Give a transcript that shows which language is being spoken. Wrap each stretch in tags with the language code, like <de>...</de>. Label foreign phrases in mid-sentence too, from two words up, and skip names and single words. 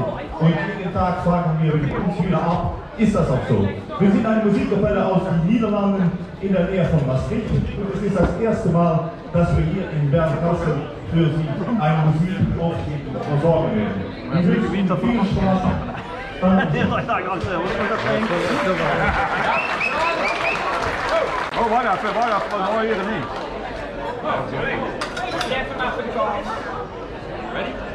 <de>Und jeden Tag fragen wir uns wieder ab, ist das auch so? Wir sind eine Musikkapelle aus den Niederlanden in der Nähe von Maastricht. Und es ist das erste Mal, dass wir hier in Bern-Kassel für Sie eine Musikauftritt versorgen werden. Ich wünsche Ihnen viel Spaß. Oh,</de> <nl>wacht even, wat hoor je er niet? Ready?</nl>